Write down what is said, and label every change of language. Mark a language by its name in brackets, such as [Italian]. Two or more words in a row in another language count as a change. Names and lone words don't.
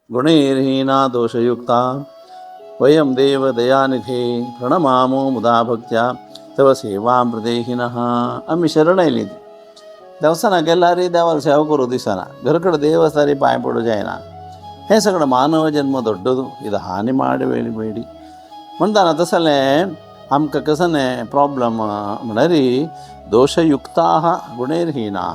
[Sanskrit] गुणैर्हीना दोषयुक्ता वयं देव दयानिधे प्रणमामो मुदा भक्त्या तव सेवां प्रदेहिनः. [Konkani] आम्ही शरण आयली देवस्थानाक गेल्यार देवाला सेवा करूं दिसना, घर कडेन देव आसा रे पांय पडूं जायना. हें सगळें मानव जन्म [Kannada] ದೊಡ್ಡದು, ಇದು ಹಾನಿ ಮಾಡಬೇಡಿ [Konkani] म्हणटाना तसलें आमकां कसं प्रॉब्लम म्हणल्यार [Sanskrit] दोषयुक्ताः गुणैर्हीनाः.